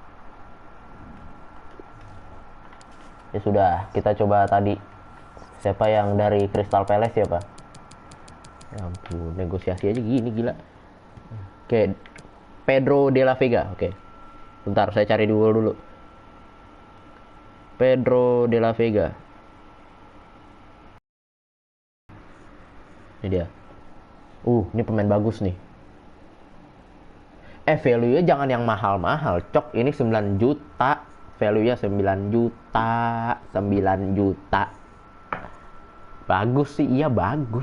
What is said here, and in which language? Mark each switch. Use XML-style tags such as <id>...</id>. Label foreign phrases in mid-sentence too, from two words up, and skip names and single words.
<id>Ya sudah, kita coba tadi. Siapa yang dari Crystal Palace ya, Pak? Ya ampun, negosiasi aja gini gila. Oke, Pedro de la Vega. Oke. Bentar, saya cari dulu. Pedro de la Vega. Ini dia. Ini pemain bagus nih. Value-nya jangan yang mahal-mahal, cok. Ini 9 juta. Value-nya 9 juta. 9 juta. Bagus sih, iya bagus.</id>